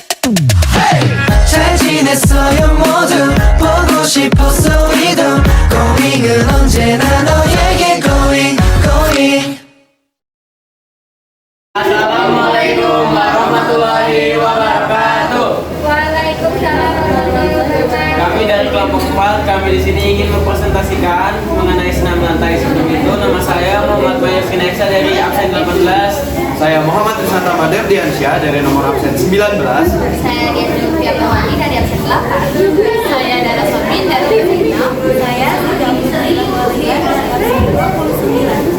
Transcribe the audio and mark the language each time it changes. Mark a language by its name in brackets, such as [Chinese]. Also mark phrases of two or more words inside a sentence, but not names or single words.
[Korean] 잘 지냈어요 모두 보고 싶었어 우리도 고잉은 언제나 너에게 고잉 고잉. [Arabic] السلام عليكم ورحمة الله وبركاته. وعليكم السلام ورحمة الله وبركاته. [Indonesian] Kami dari kelompok 4, kami di sini ingin mempresentasikan mengenai senam lantai. Sebelum itu, nama saya Muhammad Bayu Fineksa dari absen 18. Saya Muhammad Rizwan Ramadan Diansyah dari nomor absen 19. Saya Dian Zulfiya Mawani dari absen 8. Saya Dara Sobin dari absen 6. Saya Sri Mulia dari absen 29.